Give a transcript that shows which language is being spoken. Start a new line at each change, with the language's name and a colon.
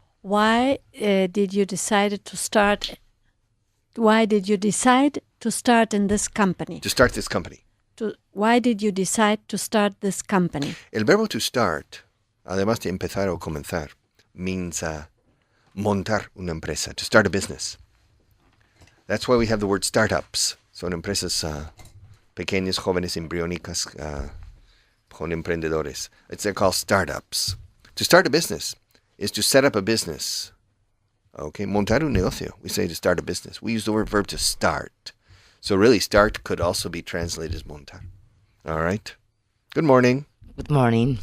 English: Why did you decide to start? Why did you decide to start in this company? To start this company. Why did you decide to start this company?
Spanish: El verbo
English: to start,
Spanish: además de empezar o comenzar, means montar una empresa,
English: to start a business. That's why we have the word startups.
Spanish: Son empresas pequeñas, jóvenes, embriónicas, con emprendedores.
English: They're called startups. To start a business is to set up a business. Okay,
Spanish: montar un negocio.
English: We say to start a business. We use the verb to start. So really, start could also be translated as montar. All right. Good morning. Good morning.